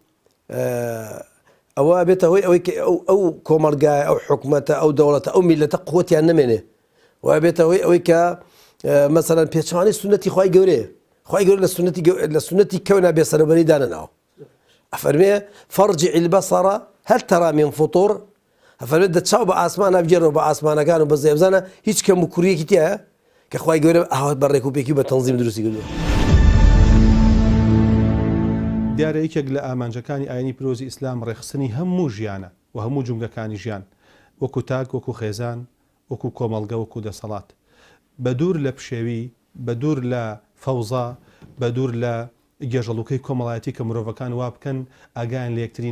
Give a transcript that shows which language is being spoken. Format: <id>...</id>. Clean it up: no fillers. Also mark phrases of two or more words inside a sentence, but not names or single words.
<ckb>ئەوە بێتە هۆی ئەوەی کە ئەو کۆمەڵگایە ئەو حکومەتە ئەو دەوڵەتە ئەو میلەتە قووەتیان نەمێنێ وای بێتە هۆی ئەوەی کە مەسەڵەن پێچەوانەی سونەتی خوای گەورەیە خوای گەورە لە سونەتی کەونا بێسەرەوبەری دانەناوە ئەفەرمێ</ckb> <ar>فەرجع البەصەر هل ترى من فطور</ar> <ckb>ئەفەرمێ دەچاو بە ئاسمانە بگێڕەوە بە ئاسمانەکان و بەزێ بزانە هیچ کەم و کوڕیەکی تایە کە خوای گەورە ئاوات بەڕێک و پێکی بە تەنزیم دروستی کردووە دیارە یەکێک لە ئامانجەکانی ئاینی پیرۆزی ئیسلام ڕێخستنی هەموو ژیانە و هەموو جونگەکانی ژیان وەکو تاک وەکو خێزان وەکو کۆمەڵگە وەکو دەسەڵات بە دوور لە پشێوی بە دوور لە فەوزا بە دوور لە گێژەڵوکەی کۆمەڵایەتی کە مرۆڤەکان وا بکەن ئاگایان لە یەکتری</ckb>